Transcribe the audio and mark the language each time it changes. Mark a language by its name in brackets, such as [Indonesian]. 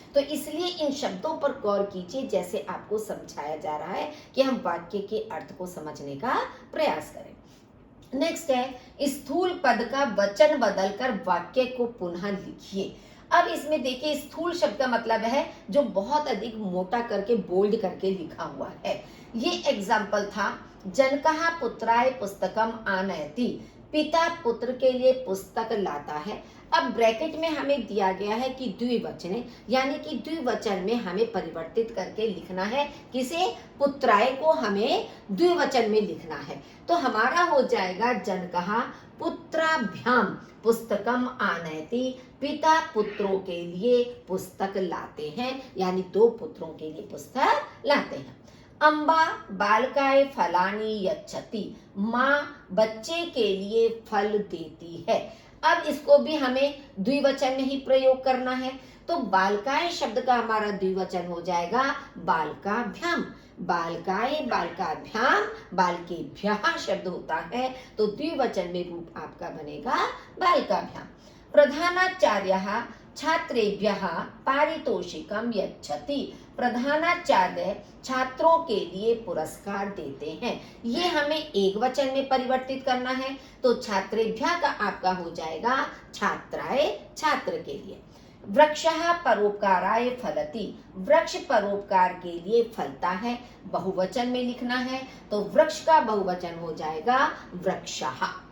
[Hindi] तो इसलिए इन शब्दों पर गौर कीजिए जैसे आपको समझाया जा रहा है कि हम वाक्य के अर्थ को समझने का प्रयास करें। नेक्स्ट है स्थूल पद का वचन बदलकर वाक्य को पुनः लिखिए। अब इसमें देखिए, स्थूल शब्द का मतलब है जो बहुत अधिक मोटा करके बोल्ड करके लिखा हुआ है। ये एग्जाम्पल था, [Sanskrit] जनकः पुत्राय पुस्तकम आनयति। [Hindi] पिता पुत्र के लिए पुस्तक लाता है। अब ब्रैकेट में हमें दिया गया है कि द्विवचन, यानी कि द्विवचन में हमें परिवर्तित करके लिखना है। किसे? पुत्राय को हमें द्विवचन में लिखना है। तो हमारा हो जाएगा [Sanskrit] जनकः पुत्राभ्याम पुस्तकम आनयति। [Hindi] पिता पुत्रों के लिए पुस्तक लाते हैं, यानी दो पुत्रों के लिए पुस्तक लाते हैं। [Sanskrit] अम्बा बालकाय फलानी यच्छति। [Hindi] माँ बच्चे के लिए फल देती है। अब इसको भी हमें द्विवचन में ही प्रयोग करना है, तो बालकाय शब्द का हमारा द्विवचन हो जाएगा बालकाभ्याम। बालकाय बालकाभ्याम, बालकेभ्यः शब्द होता है, तो द्विवचन में रूप आपका बनेगा बालकाभ्याम। [Sanskrit] प्रधानाचार्यः छात्रेभ्यः पारितोषिकम यच्छति। [Hindi] प्रधानाचार्य छात्रों के लिए पुरस्कार देते हैं। ये हमें एक वचन में परिवर्तित करना है, तो छात्रेभ्यः का आपका हो जाएगा छात्राय, छात्र के लिए। [Sanskrit] वृक्षः परोपकाराय फलति। [Hindi] वृक्ष परोपकार के लिए फलता है, बहुवचन में लिखना है, तो वृक्ष का बहुवचन हो जाएगा वृक्षः।